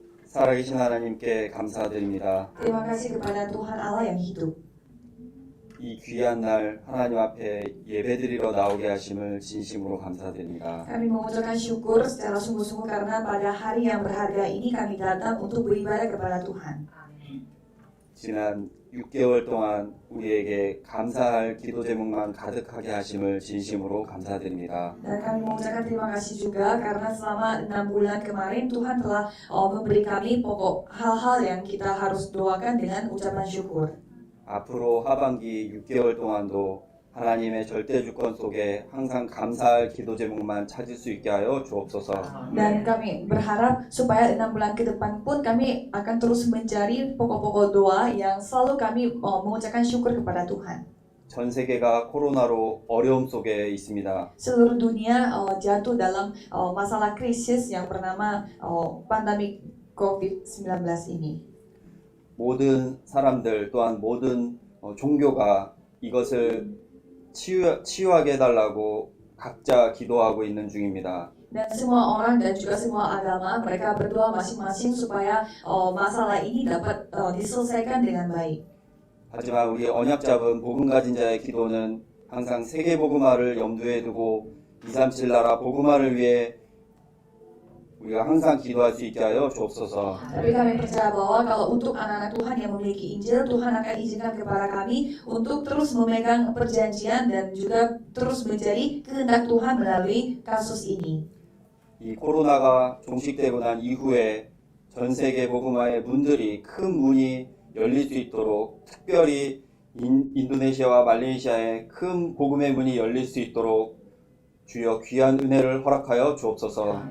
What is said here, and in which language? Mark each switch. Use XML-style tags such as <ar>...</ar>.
<ko>살아계신 하나님께 감사드립니다.</ko> <id>Terima kasih kepada Tuhan Allah yang hidup.</id> <ko>이 귀한 날 하나님 앞에 예배드리러 나오게 하심을 진심으로 감사드립니다.</ko> <id>Kami mengucapkan syukur secara sungguh-sungguh karena pada hari yang berharga ini kami datang untuk beribadah kepada Tuhan.</id> <ko>지난 6개월 동안 우리에게 감사할 기도 제목만 가득하게 하심을 진심으로 감사드립니다.</ko> <id>Dan kami mengucapkan terima kasih juga karena selama 6 bulan kemarin Tuhan telah memberi kami pokok hal-hal yang kita harus doakan dengan ucapan syukur.</id> <ko>앞으로 하반기 6개월 동안도 하나님의 절대 주권 속에 항상 감사할 기도 제목만 찾을 수 있게 하여 주옵소서.</ko> <id>Dan kami berharap supaya 6 bulan ke depan pun kami akan terus mencari pokok-pokok doa yang selalu kami mengucapkan syukur kepada Tuhan.</id> <ko>전 세계가 코로나로 어려움 속에 있습니다.</ko> <id>Seluruh dunia jatuh dalam masalah krisis yang bernama pandemi COVID-19 ini.</id> <ko>모든 사람들 또한 모든 종교가 이것을 치유하게 해달라고 각자 기도하고 있는 중입니다.</ko> <id>Dan semua orang dan juga semua agama mereka berdoa masing-masing supaya masalah ini dapat diselesaikan dengan baik.</id> <ko>하지만 우리 언약 잡은 복음 가진 자의 기도는 항상 세계 복음화를 염두에 두고 237 나라 복음화를 위해 우리가 항상 기도할 수 있게 하여 주옵소서.</ko> <id>Tapi kami percaya bahwa kalau untuk anak-anak Tuhan yang memiliki Injil, Tuhan akan izinkan kepada kami untuk terus memegang perjanjian dan juga terus mencari kehendak Tuhan melalui kasus ini.</id> <ko>이 코로나가 종식되고 난 이후에 전 세계 복음화의 문들이 큰 문이 열릴 수 있도록 특별히 인도네시아와 말레이시아에 큰 복음의 문이 열릴 수 있도록 주여 귀한 은혜를 허락하여 주옵소서.</ko>